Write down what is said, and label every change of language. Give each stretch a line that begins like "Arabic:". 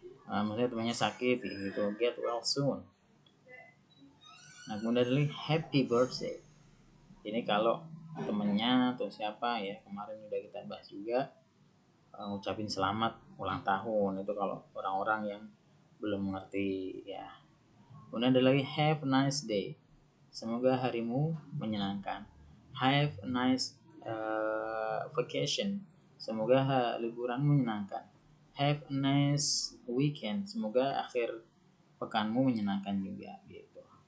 Indonesian: Maksudnya temannya sakit gitu,
English: get well soon.
Indonesian: Nah, kemudian adalah happy birthday. Ini kalau temennya atau siapa ya, kemarin udah kita bahas juga, ngucapin selamat ulang tahun itu kalau orang-orang yang belum mengerti, ya. Kemudian ada lagi
English: have a nice day.
Indonesian: Semoga harimu menyenangkan.
English: Have a nice vacation.
Indonesian: Semoga liburanmu menyenangkan.
English: Have a nice weekend.
Indonesian: Semoga akhir pekanmu menyenangkan juga gitu.